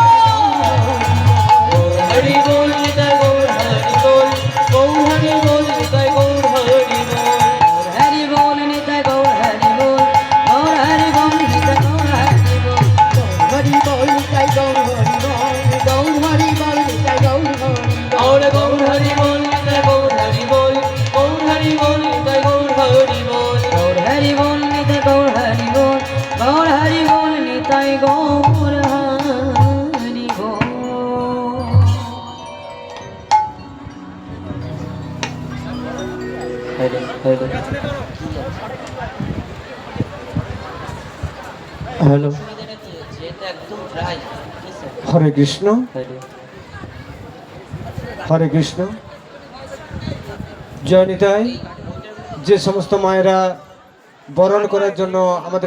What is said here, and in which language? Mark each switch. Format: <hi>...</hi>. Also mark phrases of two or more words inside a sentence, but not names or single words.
<bn>হরি বল নিতাই গৌর হরি বল গৌর হরি বল নিতাই গৌর হরি বল হরি বল নিতাই গৌর হরি বল গৌর হরি বল নিতাই গৌর হরি বল হরি বল নিতাই গৌর হরি বল গৌর হরি বল নিতাই গৌর হরি আর গৌর হরি বল নিতাই গৌর হরি বল গৌর হরি বল নিতাই গৌর হরি বল গৌর হরি বল নিতাই গৌর হরি বল গৌর হরি বল নিতাই গৌর হরি বল हेलो</bn> <sa>हरे कृष्ण हरे कृष्ण</sa> <bn>জয় নিতাই যে সমস্ত মায়েরা বরণ করার জন্য আমাদের</bn>